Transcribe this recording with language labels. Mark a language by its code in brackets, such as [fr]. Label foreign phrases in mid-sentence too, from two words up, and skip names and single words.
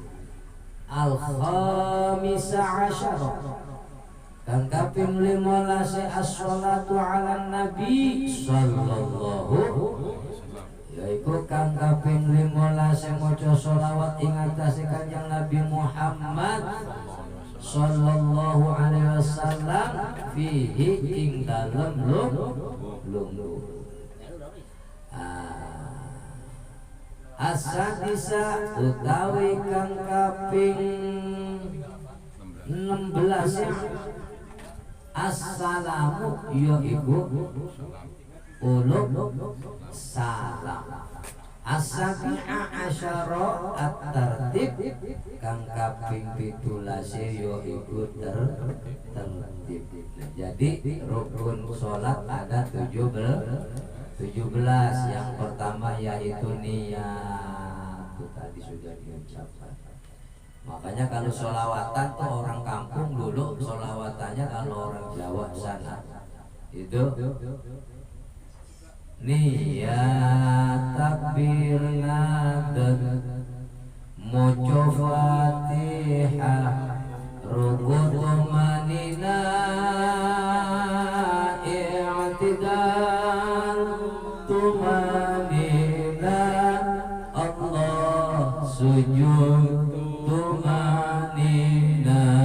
[ar] الخامس عشر [jv] kang kaping 15 [ar] الصلاة على النبي صلى الله [jv] yaiku kang kaping 15 maca sholawat ing atase Kanjeng Nabi Muhammad [ar] صلى الله عليه وسلم فيه [jv] ing dalem lungguh. As-sadisa utawi kang kaping 16 as-salamu yaiku uluk salam. [ar] السابع عشر الترتيب [jv] kang kaping 17 ya iku tertib. [id] Jadi rukun salat ada 17. Yang pertama yaitu niat. Itu tadi sudah diucapkan. Makanya kalau sholawatan tuh orang kampung dulu sholawatannya, kalau orang Jawa sana itu [jv] niat takbir ngadeg moco Fatihah ruku tumanina i'tidal tumanina Allah sujud tumanina